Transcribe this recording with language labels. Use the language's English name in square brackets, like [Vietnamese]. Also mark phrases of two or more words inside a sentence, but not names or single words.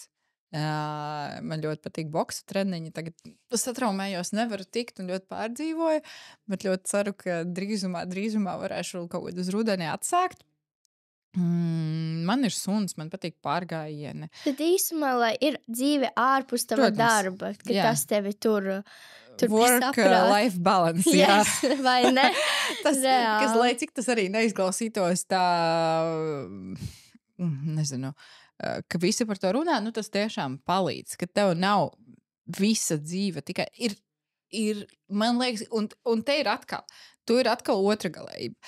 [Latvian] Man ļoti patīk boksa treniņi. Tagad es satraumējos, nevaru tikt un ļoti pārdzīvoju, bet ļoti ceru, ka drīzumā varēšu kaut kādu uz rudeni atsākt. Man ir suns, man patīk pārgājieni. Tad īsumā, lai ir dzīve ārpus tava darba, ka tas tevi tur [English] work-life balance, [Latvian] jā. Yes, vai ne? Tas, lai cik tas arī neizklausītos tā, nezinu, ka visi par to runā, tas tiešām palīdz, ka tev nav visa dzīve, tikai ir man liekas, un te ir atkal, tu ir atkal otra galējība.